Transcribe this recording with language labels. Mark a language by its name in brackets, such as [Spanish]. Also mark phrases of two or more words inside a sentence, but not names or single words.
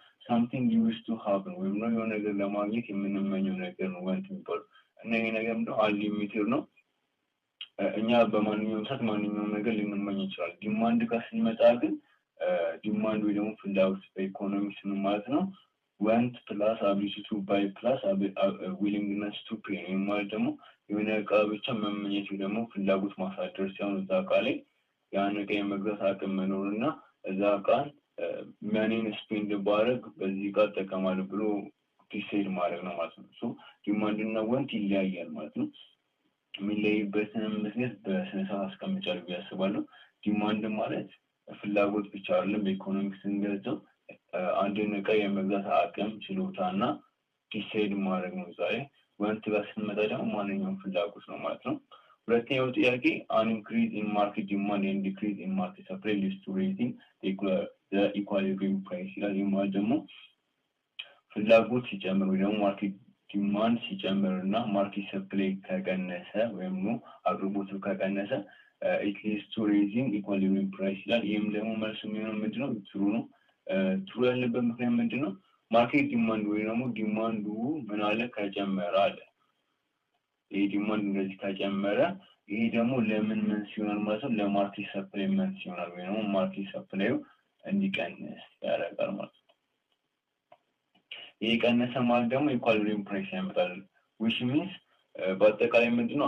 [English] something you wish to have [Amharic] ነው ወይም ነው የሆነ ነገር ለማግኘት የምንመኘው ነገር ነው ወንት የሚባለው እና ይሄ ነገር ምንድነው? አንሊሚትድ ነው። እኛ በማንኛውም ሰዓት ማንኛውም ነገር ልንመኝ ይችላል። ዲማንድ ጋር ስንመጣ ግን ዲማንድ ወይ ደግሞ ፍላጎት በኢኮኖሚክስ ምን ማለት ነው? [English] want plus ability to buy plus willingness to pay [Amharic] ማለት ደግሞ የሆነ እቃ ብቻ መመኘት ደግሞ ፍላጎት ማሳደር ሲሆን እዛ እቃ ላይ ያን እቃ የመግዛት አቅም መኖርና እዛ እቃን ማኒን ስፔንድ ባረግ በዚህ እቃ ተጠቀማለሁ ብሎ ዲሳይድ ማድረግ ነው ማለት ነው። ሶ ዲማንድ እና ወንት ይለያያል ማለት ነው። የሚለይበትን ምክንያት በስነስርዓት አስቀምጫለሁ ብዬ አስባለሁ። ዲማንድ ማለት ፍላጎት ብቻ አይደለም። በኢኮኖሚክስ ስንገልጸው አንድን እቃ የመግዛት አቅም ችሎታና ዲሳይድ ማድረግ ነው። ዛሬ ወንት ጋር ስንመጣ ደግሞ ማንኛውም ፍላጎት ነው ማለት ነው። ሁለተኛው ጥያቄ [English] an increase in market demand and decrease in market supply leads to raising the equilibrium price [Amharic] ይላል። ማለት ደግሞ ፍላጎት ሲጨምር ወይ ደግሞ [English] market demand [Amharic] ሲጨምርና [English] market supply [Amharic] ከቀነሰ ወይም ነው አቅርቦቱ ከቀነሰ [English] it leads to raising equilibrium price [Amharic] ይላል። ይህም ደግሞ መልሱ የሚሆነው ምንድነው? ትሩ ነው። ትሩ ያለበት ምክንያት ምንድነው? [English] market demand [Amharic] ወይ ደግሞ ዲማንዱ ምን አለ ከጨመረ አለ። ይሄ ዲማንድ እንደዚህ ከጨመረ ይሄ ደግሞ ለምን ምን ሲሆን ማለት ነው? ለማርኬት ሰፕላይ ምን ሲሆን ወይ ደግሞ ማርኬት ሰፕላዩ እንዲቀንስ ያደርጋል ማለት ነው። ይሄ ቀነሰ ማለት ደግሞ [English] equilibrium price [Amharic] ያመጣል። [English] which means [Amharic] በአጠቃላይ ምንድነው?